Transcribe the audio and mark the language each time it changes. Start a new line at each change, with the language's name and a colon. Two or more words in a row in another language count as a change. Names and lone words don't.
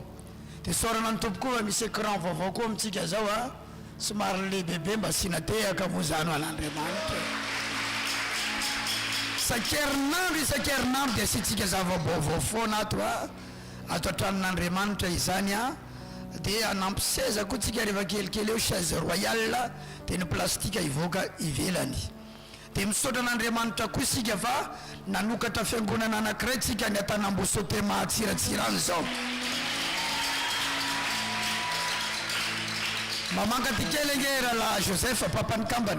Malagasy: De sorana ny tompo koa misy écran vaovao koa amitsika zao a, somary le bebe mba sina te akamozano an'Andriamanitra. Isan-kerinandro de asitsika zava-baovao foana ato a, ato antranon'Andriamanitra izany a, de anampy seza koa tsika rehefa kelikely eo
French: chaise royale,
Malagasy: de ny plastika ivoaka ivelany. De misaotra an'Andriamanitra koa sika fa nanokatra fiangonana anankiray tsika ny Antanambosote mahatsiratsirany zao. Mamanka ty kely nge rahala Joseph papany kambana.